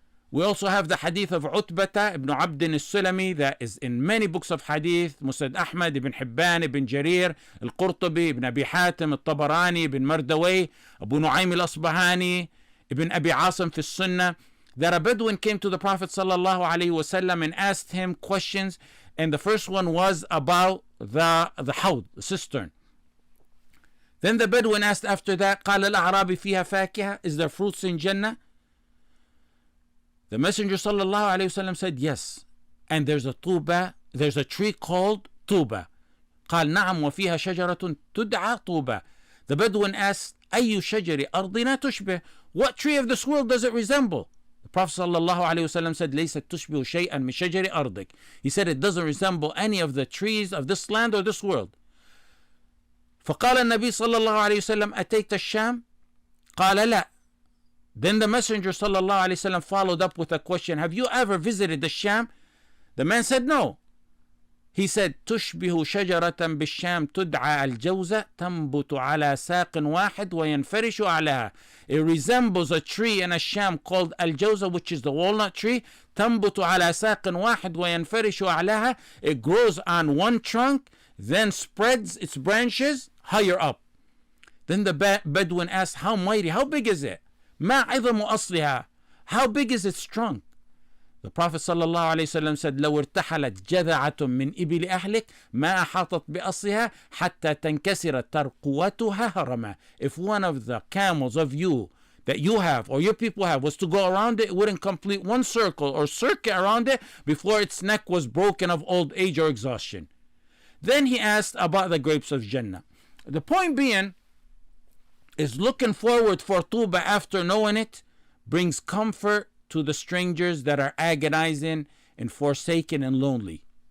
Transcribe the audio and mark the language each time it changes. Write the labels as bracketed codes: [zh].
[en] We also have the hadith of Utbata ibn Abd al-Sulami that is in many books of hadith, Musnad Ahmad, Ibn Hibban, Ibn Jarir, Al-Qurtubi, Ibn Abi Hatim, Al-Tabarani, Ibn Mardaway, Abu Nu'aym al-Asbahani, Ibn Abi Asim fi Sunnah, that a Bedouin came to the Prophet sallallahu alaihi wasallam and asked him questions, and the first one was about the hawd, the cistern. Then the Bedouin asked after that, [ar] قال الأعرابي فيها فاكهة, [en] is there fruits in Jannah? The Messenger sallallahu alayhi wasallam said yes, and there's a tuba, there's a tree called tuba. [ar] قال نعم وفيها شجرة تدعى طوبى. [en] The Bedouin asked, [ar] أي شجر أرضنا تشبه? [en] What tree of this world does it resemble? The Prophet sallallahu alayhi wasallam said, [ar] ليست تشبه شيئا من شجر أرضك. [en] He said it doesn't resemble any of the trees of this land or this world. [ar] فقال النبي صلى الله عليه وسلم أتيت الشام؟ قال لا. [en] Then the Messenger sallallahu alayhi wasallam followed up with a question, have you ever visited the Sham? The man said no. He said, [ar] تشبه شجرة بالشام تدعى الجوزة تنبت على ساق واحد وينفرش أعلاها. [en] It resembles a tree in a Sham called al-Jawza, which is the walnut tree. [ar] تنبت على ساق واحد وينفرش أعلاها. [en] It grows on one trunk, then spreads its branches higher up. Then the Bedouin asked, how mighty, how big is it? [ar] ما عظم أصلها, [en] how big is its trunk? The Prophet sallallahu alayhi wasallam said, [ar] لو ارتحلت جذعة من إبل أهلك ما أحاطت بأصلها حتى تنكسر ترقوتها هرما. [en] If one of the camels of you that you have or your people have was to go around it, it wouldn't complete one circle or circuit around it before its neck was broken of old age or exhaustion. Then he asked about the grapes of Jannah. The point being is looking forward for Tuba after knowing it brings comfort to the strangers that are agonizing and forsaken and lonely.